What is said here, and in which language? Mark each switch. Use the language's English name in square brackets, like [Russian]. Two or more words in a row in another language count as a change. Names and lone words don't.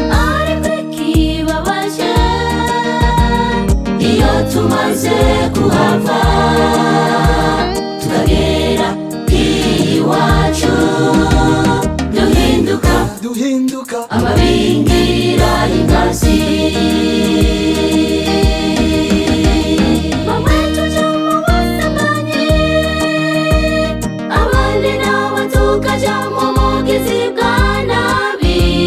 [Rundi] Ariko ikibabaje, iyo tumaze kuhava, tukagera iwacu, duhinduka, Duhinduka. ababingira inkazi. Bamwe tuja mu busambanyi, abandi nabo tukaja mu bugizi bwa nabi.